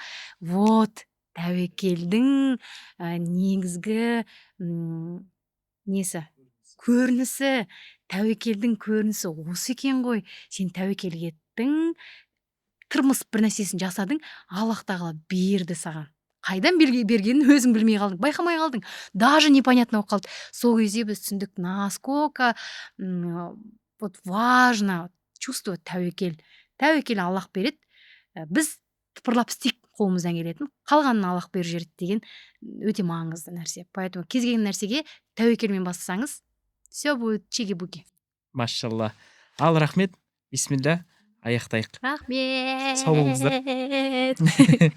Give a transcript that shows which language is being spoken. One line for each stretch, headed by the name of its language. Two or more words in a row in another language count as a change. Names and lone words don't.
Kazakh: Вот, тәуекелдің негізгі несі, көрінісі, тәуекелдің көрінісі осы екен ғой. Сен тәуекел еттің, тырмысып бір нәрсесін жасадың, Аллах тағала берді саған. Қайдан бергенін өзің білмей қалдың, байқамай қалдың.
Russian: Даже непонятно
Kazakh: болып қалды. Сол кезде біз түсіндік,
Russian: насколько вот важно чувствовать тәуекел.
Kazakh: Тәуекел Аллах береді. Біз тыпырлап істейік қолымыздан келетін, қалғанын Аллах беріп жібереді деген өте маңызды нәрсе. Поэтому кез келген нәрсеге тәуекелмен бастасаңыз,
Russian: все будет чики-буки.
Kazakh: Машалла. Ал рахмет. Бисмилля. Аяқтайық. Рахмет. Сау болыңыздар.